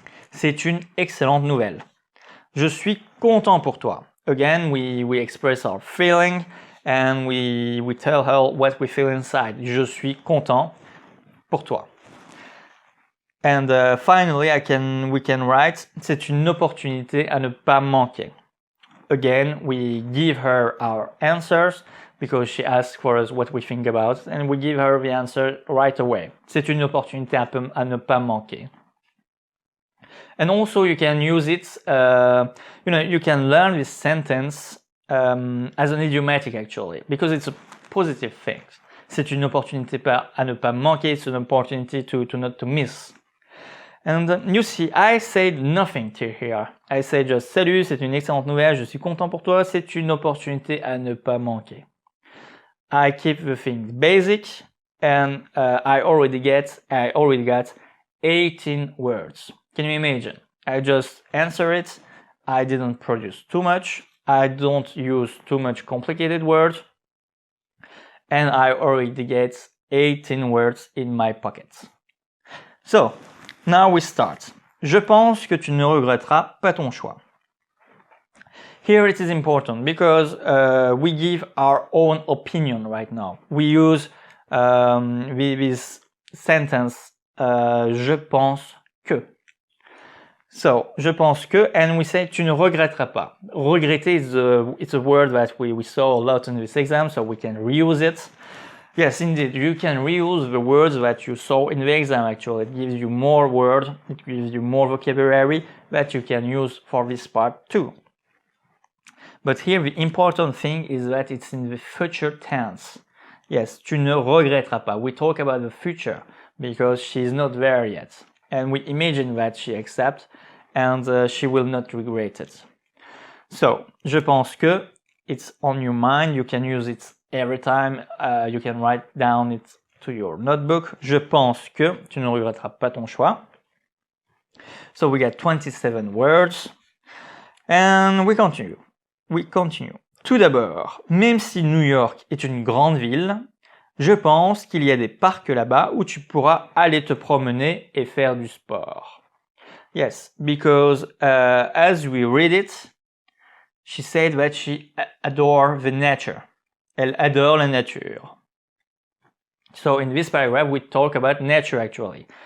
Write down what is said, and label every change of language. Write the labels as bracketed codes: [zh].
[fr] C'est une excellente nouvelle. Je suis content pour toi. [en] Again, we express our feeling and we tell her what we feel inside. [fr] Je suis content pour toi. [en] And finally, we can write, [fr] c'est une opportunité à ne pas manquer. [en] Again, we give her our answers because she asks for us what we think about, and we give her the answer right away. [fr] C'est une opportunité à ne pas manquer. [en] And also you can use it, you can learn this sentence as an idiomatic actually, because it's a positive thing. [fr] C'est une opportunité à ne pas manquer, [en] it's an opportunity to not to miss. And you see, I said nothing to here. I said just [fr] salut, c'est une excellente nouvelle, je suis content pour toi, c'est une opportunité à ne pas manquer. [en] I keep the thing basic, and I already got 18 words. Can you imagine? I just answer it, I didn't produce too much, I don't use too much complicated words, and I already get 18 words in my pocket. So, now we start. [fr] Je pense que tu ne regretteras pas ton choix. [en] Here it is important because we give our own opinion right now. We use this sentence, [fr] je pense que. So, je pense que, [en] and we say [fr] tu ne regretteras pas. [en] Regretter it's a word that we saw a lot in this exam, so we can reuse it. Yes, indeed, you can reuse the words that you saw in the exam actually. It gives you more words, it gives you more vocabulary that you can use for this part too. But here the important thing is that it's in the future tense. Yes, [fr] tu ne regretteras pas. [en] We talk about the future because she's not there yet. And we imagine that she accepts and she will not regret it. So, [fr] je pense que, [en] it's on your mind, you can use it every time, you can write down it to your notebook. [fr] Je pense que, tu ne regretteras pas ton choix. [en] So we get 27 words. And we continue. [fr] Tout d'abord, même si New York est une grande ville, je pense qu'il y a des parcs là-bas où tu pourras aller te promener et faire du sport. [en] Yes, because as we read it, she said that she adores the nature. [fr] Elle adore la nature. [en] So in this paragraph, we talk about nature actually.